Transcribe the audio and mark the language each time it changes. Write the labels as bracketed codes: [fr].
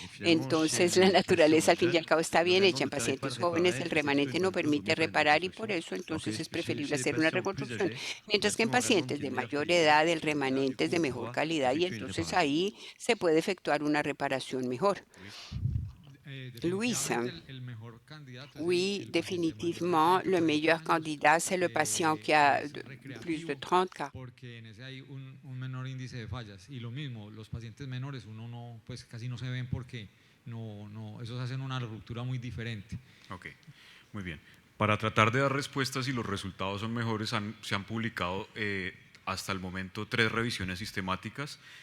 [es] Entonces, la naturaleza al fin y al cabo está bien hecha. En pacientes jóvenes el remanente no permite reparar y por eso entonces es preferible hacer una reconstrucción. Mientras que en pacientes de mayor edad el remanente es de mejor calidad y entonces ahí se puede efectuar una reparación mejor. [fr] Luisa, oui, définitivement, le meilleur candidat, c'est le patient qui a plus de 30 cas. [es] Porque en ese hay un menor índice de fallas. Y lo mismo, los pacientes menores, uno no, pues casi no se ven porque esos hacen una ruptura muy diferente. Ok, muy bien. Para tratar de dar respuestas si los resultados son mejores, se han publicado hasta el momento 3 revisiones sistemáticas.